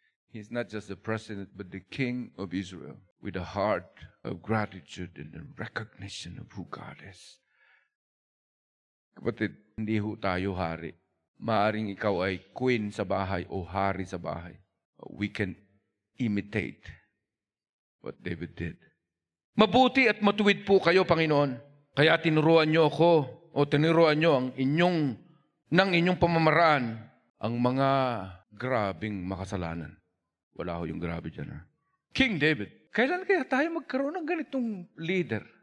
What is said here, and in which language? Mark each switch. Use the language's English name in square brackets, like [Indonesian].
[English] He's not just the president, but the king of Israel with a heart of gratitude and a recognition of who God is. [Filipino] Kapatid, hindi ho tayo hari. Maaring ikaw ay queen sa bahay o hari sa bahay. [English] We can imitate what David did. [Filipino] Mabuti at matuwid po kayo, Panginoon. Kaya tinuruan niyo ako o tinuruan niyo ng inyong pamamaraan ang mga grabing makasalanan. Wala ho yung grabe dyan. King David, kailan kaya tayo magkaroon ng ganitong leader?